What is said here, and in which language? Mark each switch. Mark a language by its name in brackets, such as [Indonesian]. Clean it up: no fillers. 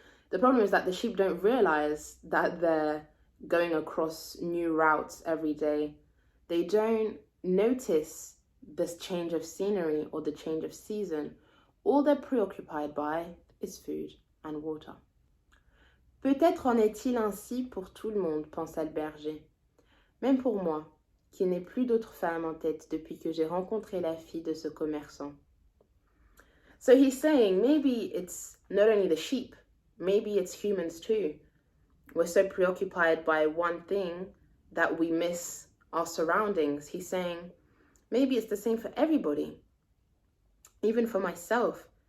[English] The problem is that the sheep don't realize that they're going across new routes every day. They don't notice this change of scenery or the change of season. All they're preoccupied by is food and water. [French] Peut-être en est-il ainsi pour tout le monde, pensa le berger. Même pour moi, qui n'ai plus d'autre femme en tête depuis que j'ai rencontré la fille de ce commerçant. [English] So he's saying maybe it's not only the sheep, maybe it's humans too. We're so preoccupied by one thing that we miss our surroundings. He's saying maybe it's the same for everybody. Even for myself.